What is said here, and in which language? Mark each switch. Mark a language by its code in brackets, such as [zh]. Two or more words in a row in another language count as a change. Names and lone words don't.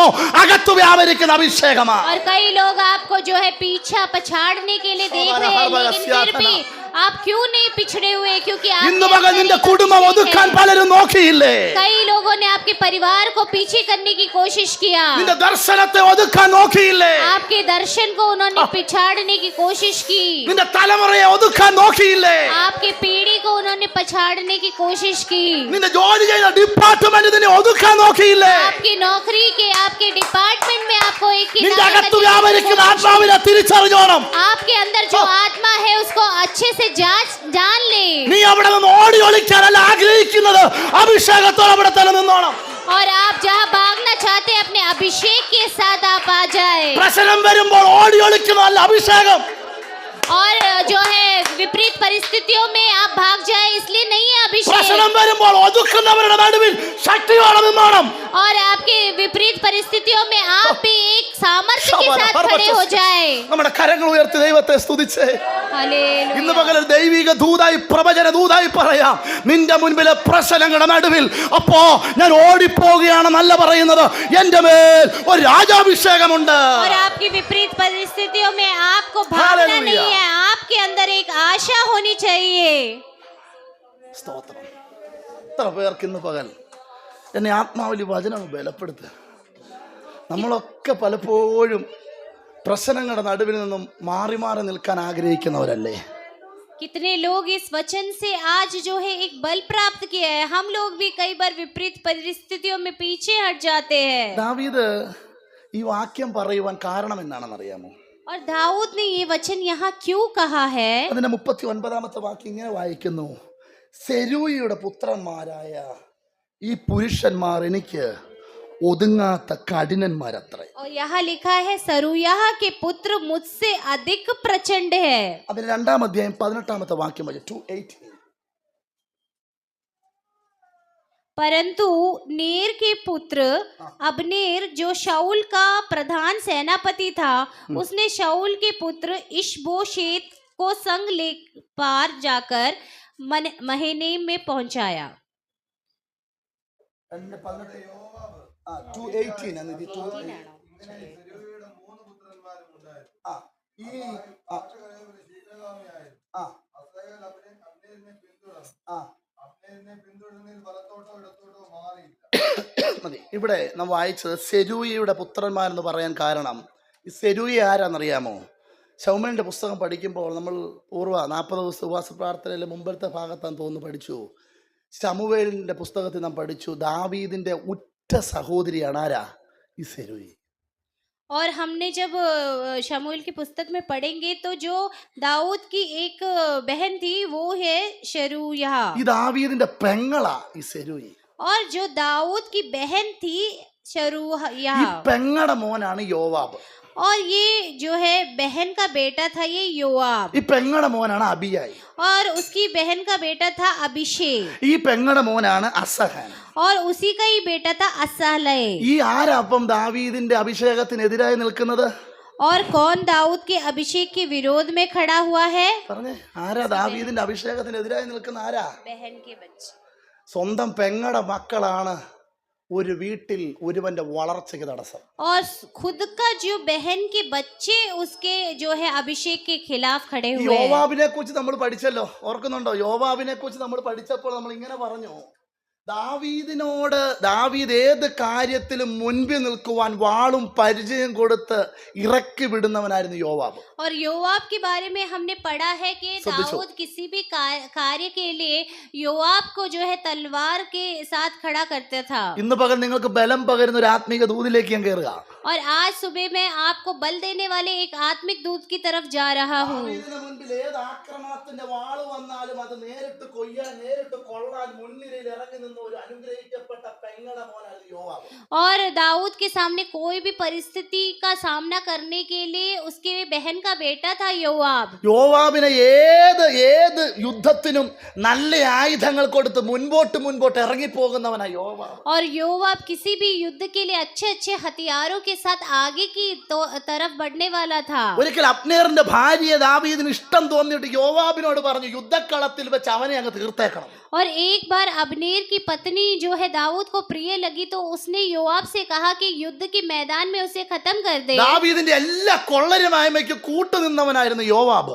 [ml] അകത്തു വ്യാപരിക്കുന്ന അഭിഷേകമാണ്. [hi] और कई लोग आपको जो है पीछा पछाड़ने के लिए देख रहे हैं, लेकिन फिर भी आप क्यों नहीं पिछड़े हुए? क्योंकि [ml] ഇന്ന് [hi] आपके [ml] പകൽ [hi] अंदर [ml] നിന്റെ [hi] एक [ml] കുടുംബം [hi] अभिषेक [ml] ഒതുക്കാൻ [hi] है. [ml] പലരും നോക്കിയില്ലേ? [hi] कई लोगों ने आपके परिवार को पीछे करने की कोशिश किया. [ml] നിന്റെ ദർശനത്തെ ഒതുക്കാൻ നോക്കിയില്ലേ? [hi] आपके दर्शन को उन्होंने पिछाड़ने की कोशिश की. [ml] നിന്റെ തലമുറയെ ഒതുക്കാൻ നോക്കിയില്ലേ? [hi] आपके पीढ़ी को उन्होंने पछाड़ने की कोशिश की. [ml] നിന്റെ ജോലി ചെയ്യുന്ന ഡിപ്പാർട്ട്മെന്റ് നിന്നെ ഒതുക്കാൻ നോക്കിയില്ലേ? [hi] आपकी नौकरी के आपके डिपार्टमेंट में आपको एक [ml] നിന്റെ [hi] किनारे [ml] അകത്തു [hi] लगने की [ml] വ്യാപരിക്കുന്ന [hi] कोशिश [ml] ആത്മാവിനെ തിരിച്ചറിഞ്ഞോണം. [hi] की. आपके अंदर जो आत्मा है उसको अच्छे से जान ले. [ml] നീ അവിടെ നിന്ന് ഓടി ഒളിക്കാനല്ല ആഗ്രഹിക്കുന്നത്, അഭിഷേകത്തോടെ അവിടെ തന്നെ നിന്നോണം. [hi] और आप जहाँ भागना चाहते हैं, अपने अभिषेक के साथ आप आ जाए. [ml] പ്രശ്നം വരുമ്പോൾ ഓടി ഒളിക്കുന്നതല്ല അഭിഷേകം. [hi] और जो है विपरीत परिस्थितियों में आप भाग जाए इसलिए नहीं है अभिषेक. [ml] പ്രശ്നം വരുമ്പോൾ ഒതുക്കുന്നവരുടെ നടുവിൽ ശക്തിയോടെ നിന്നോണം. [hi] और आपके विपरीत परिस्थितियों में आप भी एक सामर्थ्य के साथ खड़े हो जाए. [ml] നമ്മുടെ കരങ്ങൾ ഉയർത്തി ദൈവത്തെ സ്തുതിച്ചേ. हालेलुया. ഇന്ന് പകൽ ദൈവിക ദൂതായി പ്രവചന ദൂതായി പറയാം, നിന്റെ മുൻപിലെ പ്രശ്നങ്ങളുടെ നടുവിൽ അപ്പോ ഞാൻ ഓടിപ്പോവുകയാണെന്നല്ല പറയുന്നത്, എന്റെ മേൽ ഒരു രാജാഭിഷേകമുണ്ട്. [hi] और आपकी विपरीत परिस्थितियों में आपको भागना नहीं है, आपके अंदर एक आशा होनी चाहिए. [ml] സ്തോത്രം. എത്ര പേർക്ക് ഇന്ന് പകൽ എന്നെ ആത്മാവിൽ വചനം ബലപ്പെടുത്തുക. നമ്മളൊക്കെ പലപ്പോഴും പ്രശ്നങ്ങളുടെ നടുവിൽ നിന്നും മാറി മാറി നിൽക്കാൻ ആഗ്രഹിക്കുന്നവരല്ലേ? [hi] कितने लोग इस वचन से आज जो है एक बल प्राप्त किया है. हम लोग भी कई बार विपरीत परिस्थितियों में पीछे हट जाते हैं. [ml] ദാവീദ് ഈ വാക്യം പറയുവാൻ കാരണം എന്താണെന്ന് അറിയാമോ? [hi] और दाऊद ने ये वचन यहाँ क्यों कहा है? [ml] അതിന്റെ 39ാമത്തെ വാക്യം ഇങ്ങനെ വായിക്കുന്നു, സെരൂയയുടെ പുത്രന്മാരായ ഈ പുരുഷന്മാർ എനിക്ക് ഒതുങ്ങാത്ത കഠിനന്മാരത്രേ. [hi] और यहाँ लिखा है, सरूयाह के पुत्र मुझसे अधिक प्रचंड है. [ml] അതിന് 2-ാം അധ്യായം 18ാമത്തെ വാക്യം വായിച്ചു. 2:18. [hi] परंतु नेर के पुत्र अबनेर जो शाऊल का प्रधान सेनापति था, उसने शाऊल के पुत्र इशबोशेत को संग ले पार जाकर महनेम में पहुंचाया. [ml] 2:18 ആണ് ഇത്. 2:18. മതി. ഇവിടെ നാം വായിച്ചത് സെരൂയയുടെ പുത്രന്മാരെന്ന് പറയാൻ കാരണം, ഈ സെരൂയ ആരാന്നറിയാമോ? ശൗമേലിന്റെ പുസ്തകം പഠിക്കുമ്പോൾ നമ്മൾ 40 ദിവസ ഉപവാസ പ്രാർത്ഥനയിലെ മുമ്പത്തെ ഭാഗത്താന്ന് തോന്നുന്നു പഠിച്ചു. ശമൂവേലിന്റെ പുസ്തകത്തിൽ നാം പഠിച്ചു, ദാവീദിന്റെ ഉറ്റ സഹോദരിയാണ് ആരാ? ഈ സെരൂയ. [hi] और हमने जब शमूएल की पुस्तक में पढ़ेंगे तो जो दाऊद की एक बहन थी वो है शरूयाह. [ml] ഈ ദാവീദിന്റെ പെങ്ങളാ ഈ സെരൂയ. [hi] और जो दाऊद की बहन थी [ml] ഈ [hi] यहाँ। [ml] പെങ്ങടെ മോനാണ് യോവാബ്. [hi] और ये जो है बहन का बेटा था ये योआब, [ml] ഈ പെങ്ങടെ മോനാണ് അബിയായി. [hi] और उसकी बहन का बेटा था अभिषेक, [ml] ഈ പെങ്ങടെ മോനാണ് അസഹാൻ. [hi] और उसी का ही बेटा था असहलय। [ml] ഈ ആരാപ്പം ദാവീദിന്റെ അഭിഷേകത്തിനെതിരായി നിൽക്കുന്നത്? [hi] और कौन दाऊद के अभिषेक के विरोध में खड़ा हुआ है? [ml] പറഞ്ഞേ, ആരാ ദാവീദിന്റെ അഭിഷേകത്തിനെതിരായി നിൽക്കുന്ന? ആരാ? [hi] बहन के बच्चे। [ml] സ്വന്തം പെങ്ങടെ മക്കളാണ് ഒരു വീട്ടിൽ ഒരുവന്റെ വളർച്ചയ്ക്ക് തടസ്സം. [hi] और खुद का जो बहन के बच्चे उसके जो है अभिषेक के खिलाफ खड़े हुए हैं। [ml] യോവാബിനെ കുറിച്ച് നമ്മൾ പഠിച്ചല്ലോ, ഓർക്കുന്നുണ്ടോ? യോവാബിനെ കുറിച്ച് നമ്മൾ പഠിച്ചപ്പോൾ നമ്മൾ ഇങ്ങനെ പറഞ്ഞു, ദാവീദ് ഏത് കാര്യത്തിലും മുൻപിൽ നിൽക്കുവാൻ വാളും പരിചയം കൊടുത്ത് ഇറക്കി വിടുന്നവനായിരുന്നു യോവാബ്. [hi] और योआब के बारे में हमने पढ़ा है कि दाऊद किसी भी कार्य के लिए योआब को जो है तलवार के साथ खड़ा करता था। [ml] ഇന്ന് പകൽ നിങ്ങൾക്ക് ബലം പകരുന്ന ഒരു ആത്മീക ദൂതിലേക്ക് ഞാൻ കയറുക. [hi] और आज सुबह मैं आपको बल देने वाले एक आत्मिक दूत की तरफ जा रहा हूँ। [ml] ദാവീദിന് മുൻപിൽ ഏത് ആക്രമണത്തിന്റെ വാള് വന്നാലും അത് നേരിട്ട് കൊയ്യാൻ, നേരിട്ട് കൊള്ളാൻ മുൻനിരയിൽ ഇറങ്ങി നിന്ന ഒരു അനുഗ്രഹിക്കപ്പെട്ട പെങ്ങടെ മോനായിരുന്നു യോവാബ്. [hi] और दाऊद के सामने कोई भी परिस्थिति का सामना करने के लिए उसके बहन का बेटा था योआब। [ml] യോവാബിനെ ഏത് യുദ്ധത്തിനും നല്ല ആയുധങ്ങൾ കൊടുത്ത് മുൻപോട്ട് ഇറങ്ങിപ്പോകുന്നവനാ യോവാബ്. [hi] और योआब किसी भी युद्ध के लिए अच्छे हथियारों के साथ आगे की तरफ बढ़ने वाला था। [ml] ഒരിക്കൽ അബ്നേറിന്റെ ഭാര്യയെ ദാവീദിന് ഇഷ്ടം തോന്നിയിട്ട് യോവാബിനോട് പറഞ്ഞു, യുദ്ധക്കളത്തിൽ വെച്ച് അവനെ അങ്ങ് തീർത്തേക്കണം. [hi] और एक बार अबनेर की पत्नी जो है दाऊद को प्रिय लगी तो उसने योआब से कहा कि युद्ध के मैदान में उसे खत्म कर दे। [ml] ദാവീദിന്റെ എല്ലാ കൊള്ളരുമായ്മയ്ക്ക് കൂട്ടുനിന്നവനായിരുന്നു യോവാബ്.